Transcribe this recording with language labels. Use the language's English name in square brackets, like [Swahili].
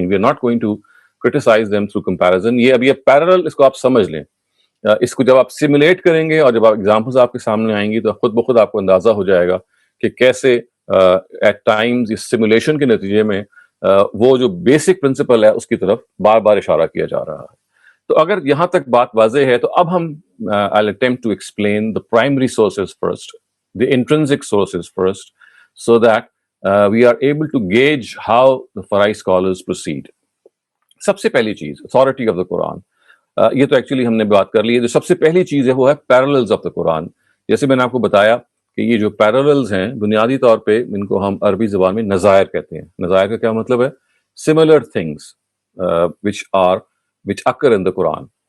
[English] We are not going to criticize them through comparison. [Urdu] یہ ابھی parallel اس کو آپ سمجھ لیں. اس کو جب آپ سیمولیٹ کریں گے اور جب ایگزامپلز آپ کے سامنے آئیں گی تو خود بخود آپ کو اندازہ ہو جائے گا کہ کیسے ایٹ ٹائمز اس سیمولیشن کے نتیجے میں وہ جو بیسک پرنسپل ہے اس کی طرف بار بار اشارہ کیا جا رہا ہے. تو اگر یہاں تک بات واضح ہے تو اب ہم [English] I'll attempt to explain the primary sources first, the intrinsic sources first, so that we are able to gauge how the Farai scholars proceed. [Urdu] سب سے پہلی چیز authority of the قرآن. یہ تو ایکچولی ہم نے بات کر لی ہے. جو سب سے پہلی چیز ہے وہ ہے parallels of the قرآن. جیسے میں نے آپ کو بتایا کہ یہ جو parallels ہیں بنیادی طور پہ ان کو ہم عربی زبان میں نظائر کہتے ہیں. نظائر کا کیا مطلب ہے؟ [English] similar things which occur in the Quran.